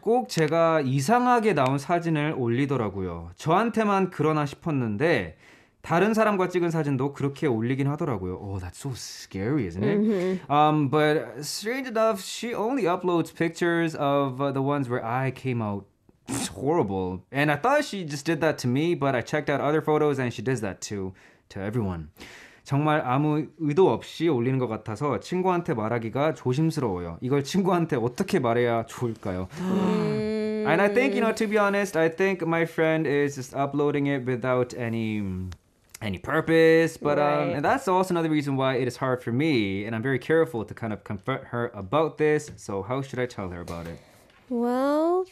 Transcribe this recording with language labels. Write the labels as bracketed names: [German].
[Korean] 꼭 제가 이상하게 나온 사진을 올리더라고요. 저한테만 그러나 싶었는데 다른 사람과 찍은 사진도 그렇게 올리긴 하더라고요. [English] Oh, that's so scary, isn't it? But strange enough, she only uploads pictures of the ones where I came out horrible. And I thought she just did that to me, but I checked out other photos and she does that to everyone. [Korean] 정말 아무 의도 없이 올리는 것 같아서 친구한테 말하기가 조심스러워요. 이걸 친구한테 어떻게 말해야 좋을까요? [English] And I think, to be honest, I think my friend is just uploading it without any purpose. But Right. and that's also another reason why it is hard for me. And I'm very careful to kind of confront her about this. So how should I tell her about it? Well,